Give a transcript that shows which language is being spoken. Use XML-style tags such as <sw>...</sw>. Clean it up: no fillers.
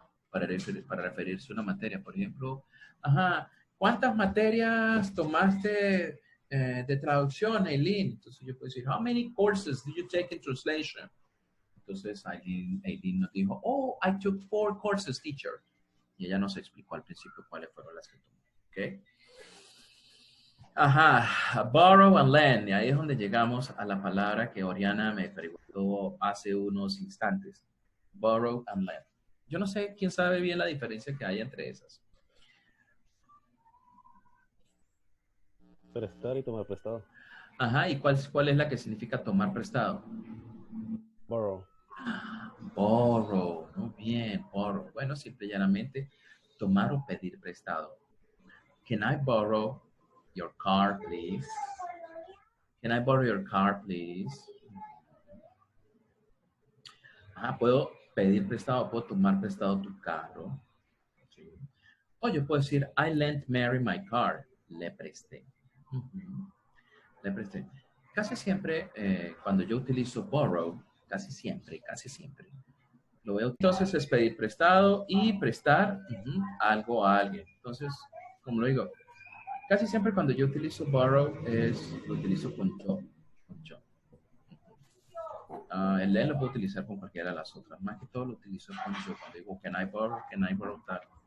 <es>Para referirse a una materia. Por ejemplo, ¿cuántas materias tomaste de traducción, Aileen? Entonces yo puedo decir,</es> <en>how many courses did you take in translation?</en> <es>Entonces Aileen nos dijo,</es> <en>oh, I took 4 courses, teacher.</en> <es>Y ella nos explicó al principio cuáles fueron las que tomó. ¿Ok? Borrow and lend. Y ahí es donde llegamos a la palabra que Oriana me preguntó hace unos instantes. Borrow and lend. Yo no sé quién sabe bien la diferencia que hay entre esas. Prestar y tomar prestado. ¿Y cuál es la que significa tomar prestado?</es> <en>Borrow.</en> <es>Borrow, muy bien, borrow. Bueno, simple y llanamente, tomar o pedir prestado.</es> <en>Can I borrow your car, please? Can I borrow your car, please?</en> <es>Puedo pedir prestado, puedo tomar prestado tu carro. ¿Sí? O yo puedo decir,</es> <en>I lent Mary my car.</en> <es>Le presté. Le presté. Casi siempre, cuando yo utilizo borrow, casi siempre, lo veo. Entonces es pedir prestado y prestar algo a alguien. Entonces, como lo digo, casi siempre cuando yo utilizo borrow lo utilizo con yo. El lend lo puedo utilizar con cualquiera de las otras. Más que todo lo utilizo con yo. Cuando digo,</es> <en>can I borrow that?</en>